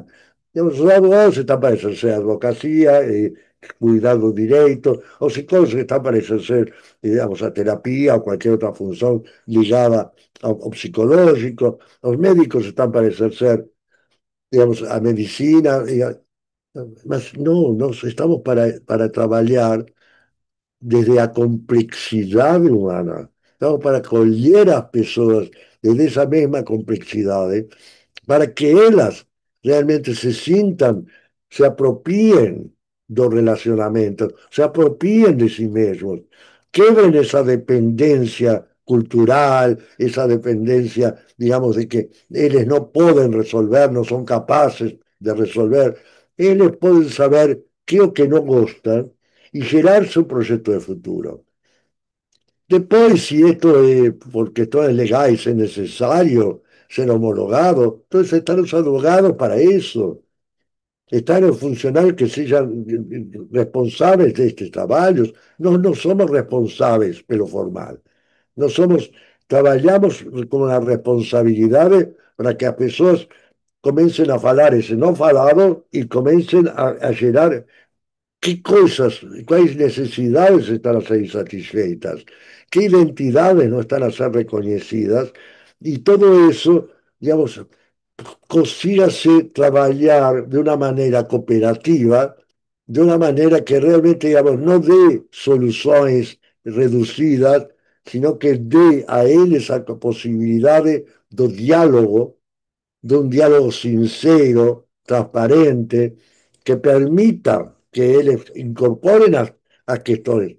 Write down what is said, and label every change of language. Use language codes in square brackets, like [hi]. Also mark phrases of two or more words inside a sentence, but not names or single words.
[es] Digamos, los abogados están para ejercer advocacia, cuidar los derechos, los psicólogos están para ejercer, digamos, a terapia o cualquier otra función ligada [pt] ao psicológico, [es] los médicos están para ejercer, digamos, a medicina, [pt] mas no, nós estamos para trabalhar desde a complexidade humana. Estamos para acolher as pessoas desde essa mesma complexidade, para que elas realmente se sintam, se apropriem do relacionamento, se apropriem de si mesmos, quebrem essa dependência cultural, essa dependência, digamos, de que eles não podem resolver, não são capazes de resolver. Eles podem saber que é o que não gostam y gerar [es] su proyecto de futuro. Después, si esto es porque esto es legal y es necesario ser homologado, entonces están los abogados para eso. Están los funcionarios que sean responsables de estos trabajos. No somos responsables, pero formal. No somos, trabajamos con la responsabilidad para que [pt] as pessoas comecem a falar esse não falado e comecem a [es] gerar qué cosas, cuáles necesidades están a ser insatisfeitas, qué identidades no están a ser reconocidas, y todo eso, digamos, consígase trabajar de una manera cooperativa, de una manera que realmente, digamos, no dé soluciones reducidas, sino que dé a ellos a posibilidad de diálogo, de un diálogo sincero, transparente, que permita que ellos incorporen a que estoy.